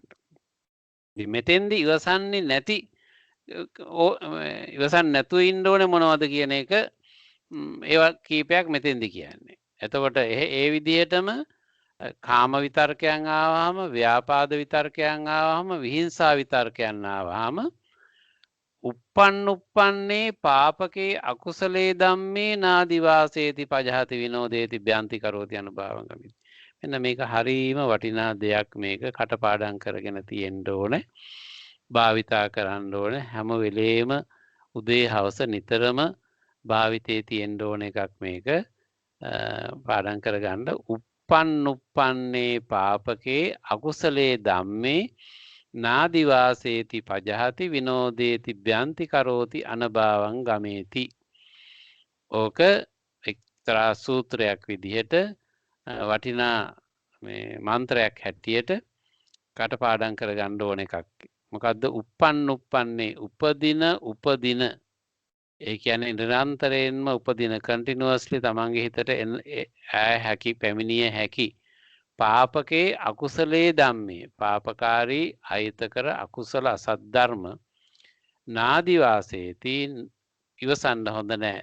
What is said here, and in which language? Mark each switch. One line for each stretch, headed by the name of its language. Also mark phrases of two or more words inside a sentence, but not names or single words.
Sinhala: මෙතෙන්දි ඉවසන්නේ නැති ඉවසන් නැතුව ඉන්න ඕනේ මොනවද කියන එක ඒවා කීපයක් මෙතෙන්දි කියන්නේ. එතකොට ඒ විදිහටම කාම විතර්කයන් ආවහම, ව්‍යාපාද විතර්කයන් ආවහම, විහිංසා විතර්කයන් ආවහම
Pali: uppannuppanne papake akusale dhamme nadivaseeti pajahati vinodeti byanti karoti anubhavam gamiti.
Sinhala: මෙන්න මේක හරීම වටිනා දෙයක්. මේක කටපාඩම් කරගෙන තියෙන්න ඕනේ. භාවිතා කරන්න ඕනේ. හැම වෙලේම උදේ හවස නිතරම භාවිතයේ තියෙන්න ඕන එකක් මේක. පාඩම් කරගන්න.
Pali: uppannuppanne papake akusale dhamme නාදිවාසේති පජහති විනෝදේති බ්‍යන්ති කරෝති අනභාවං ගමේති.
Sinhala: ඕක එක්තරා සූත්‍රයක් විදිහට වටිනා මන්ත්‍රයක් හැටියට කටපාඩම් කරගන්න ඕන එකක්. මොකද්ද? uppannuppanne උපදින ඒ කියන්නේ නිරන්තරයෙන්ම උපදින continuously තමන්ගේ හිතට හැකි පැමිණිය හැකි
Pali: පාපකේ අකුසලේ ධම්මේ
Sinhala: පාපකාරී අහිතකර අකුසල අසත් ධර්ම නාදිවාසේති ඉවසන්න හොඳ නැහැ.